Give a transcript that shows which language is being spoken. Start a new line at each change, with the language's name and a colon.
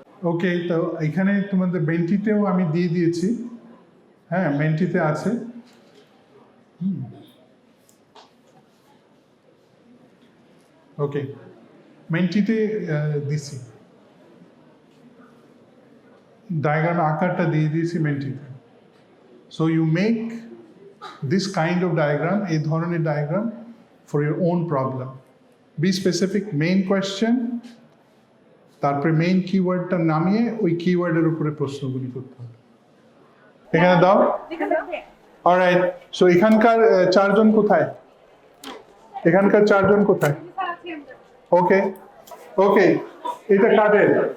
Bangla: ওকে, তো এখানে তোমাদের মেন্টিতেও আমি দিয়ে দিয়েছি, হ্যাঁ মেন্টিতে আছে। ওকে, মেন্টিতে দিছি, ডায়াগ্রাম আকারটা দিয়ে দিয়েছি মেন্টিতে।
English: so you make this kind of diagram, a
Bangla: ধরনের
English: diagram for your own problem. Be specific, main question,
Bangla: তারপরে মেইন কিওয়ার্ডটা নামিয়ে ওই কিওয়ার্ডের উপরে প্রশ্নগুলি করতে হবে। এখানে দাও। অলরাইট, সো এখানকার চারজন কোথায়? এখানকার চারজন কোথায়? ওকে ওকে, এটা কাদের?